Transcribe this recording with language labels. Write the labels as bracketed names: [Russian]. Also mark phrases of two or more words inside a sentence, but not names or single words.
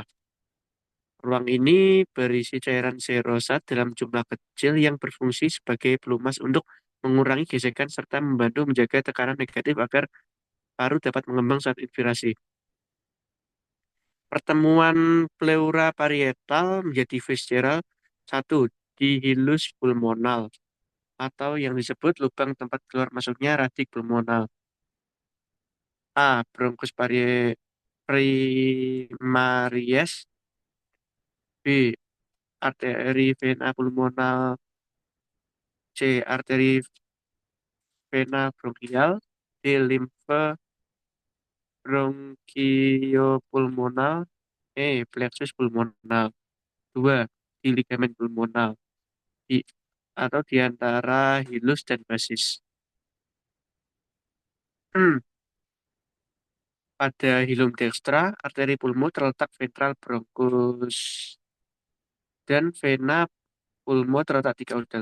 [Indonesian] Ruang ini berisi cairan serosa dalam jumlah kecil yang berfungsi sebagai pelumas untuk mengurangi gesekan serta membantu menjaga tekanan negatif agar paru dapat mengembang saat inspirasi. Pertemuan pleura parietal menjadi visceral satu di hilus pulmonal atau yang disebut lubang tempat keluar masuknya radik pulmonal. [Latin] A. Bronchus primaries. [Indonesian] B. Arteri vena pulmonal. C. Arteri vena bronchial. D. Limfe bronchiopulmonal. E. Plexus pulmonal. 2. Di ligamen pulmonal. Di, atau di antara hilus dan basis. Pada hilum dekstra, arteri pulmo terletak ventral bronkus dan vena pulmo terletak di kaudal.